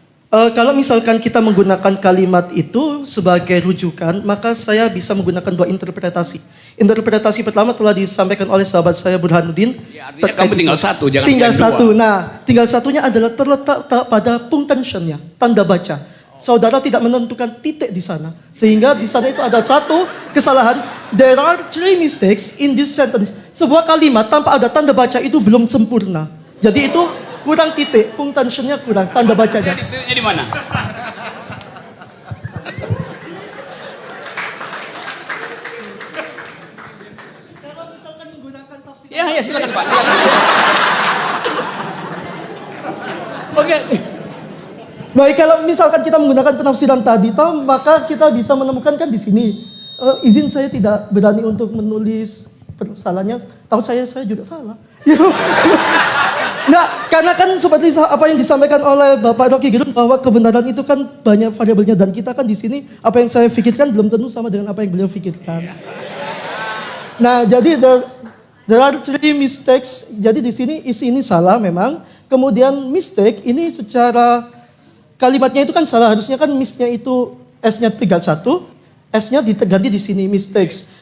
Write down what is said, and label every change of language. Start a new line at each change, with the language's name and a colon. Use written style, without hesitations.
Indonesian: Kalau misalkan kita menggunakan kalimat itu sebagai rujukan, maka saya bisa menggunakan dua interpretasi. Interpretasi pertama telah disampaikan oleh sahabat saya Burhanuddin. Ya, artinya kamu tinggal satu, jangan tinggal dua. satu. Nah, tinggal satunya adalah terletak pada punctuation-nya, tanda baca. Saudara tidak menentukan titik di sana. Sehingga di sana itu ada satu kesalahan.
English: There are three mistakes in this sentence.
Indonesian: Sebuah kalimat tanpa ada tanda baca itu belum sempurna. Jadi itu kurang titik, punctuation-nya kurang, tanda bacanya. Titiknya di mana? Kalau misalkan menggunakan tafsir. Ya, silakan Pak, silakan. Oke. Baik, kalau misalkan kita menggunakan penafsiran tadi, maka kita bisa menemukan kan di sini. Izin saya tidak berani untuk menulis kesalahannya. Tahu saya juga salah. Nah, karena kan seperti apa yang disampaikan oleh Bapak Rocky Gerung bahwa kebenaran itu kan banyak variabelnya dan kita kan di sini apa yang saya pikirkan belum tentu sama dengan apa yang beliau pikirkan. Nah, jadi
English: there are three mistakes.
Indonesian: Jadi di sini isi ini salah memang. Kemudian mistake ini secara kalimatnya itu kan salah, harusnya kan misnya itu S-nya tinggal satu, S-nya diganti di sini mistakes.